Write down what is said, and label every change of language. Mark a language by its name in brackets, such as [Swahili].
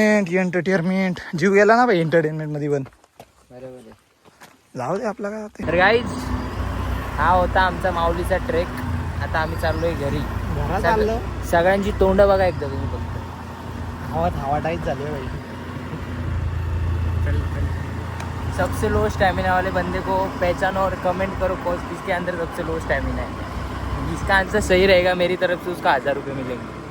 [Marathi] Entertainment जीव गेला ना भाई एंटरटेनमेंट मध्ये पण. बरोबर आहे. जाऊ दे आपला काय होते. तर गाईज हा होता आमचा माऊलीचा ट्रेक. आता आम्ही चाललोय घरी. सगळ्यांची तोंड बघा एकदा तुम्ही फक्त. हवा टाईट झाली बाई. [Hindi] सबसे लो स्टेमिना वाले बंदे को पहचानो और कमेंट करो कौन किसके अंदर सबसे लो स्टेमिना है। जिसका आंसर सही रहेगा मेरी तरफ से उसका 1000 रुपये मिलेंगे।